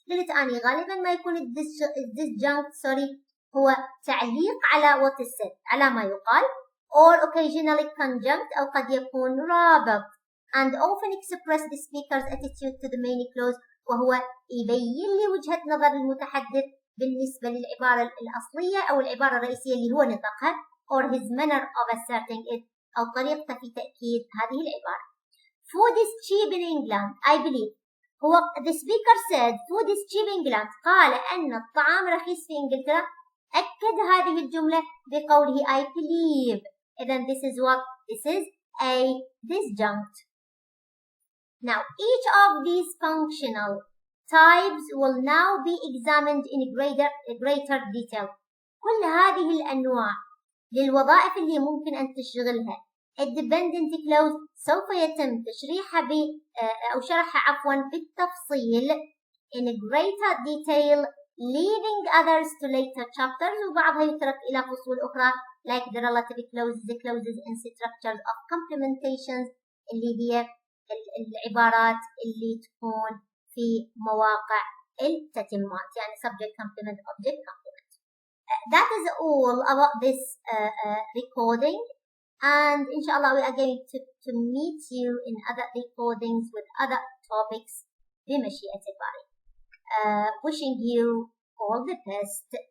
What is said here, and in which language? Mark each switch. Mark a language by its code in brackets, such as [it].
[ar] قلت أني غالبا ما يكون disjunct هو تعليق على [en] what is said [ar] على ما يقال [en] or occasionally conjunct [ar] أو قد يكون رابط [en] and often express the speaker's attitude to the main clause [ar] وهو يبين لي وجهة نظر المتحدث بالنسبة للعبارة الأصلية أو العبارة الرئيسية اللي هو نطقها [en] or his manner of asserting it [ar] أو طريقته في تأكيد هذه العبارة. [en] Food is cheap in England. I believe. The speaker said food is cheap in England. [ar] قال أن الطعام رخيص في إنجلترا. أكد هذه الجملة بقوله [en] I believe. إذن this is what? This is a disjunct. Now each of these functional types will now be examined in greater detail. [ar] كل هذه الأنواع للوظائف اللي ممكن أن تشغلها الديبندنت كلوز سوف يتم تشريحها أو شرحها عفوا بالتفصيل [en] in greater detail leaving others to later chapters [ar] وبعضها يترك إلى فصول أخرى [en] like the relative clauses, the clauses and structures of complementations [ar] اللي هي العبارات اللي تكون في مواقع التتمات يعني subject complement object complement. [en] That is all about this recording and inshallah we are going to meet you in other recordings with other topics [ar] بمشيئة الباري. [en] Wishing you all the best.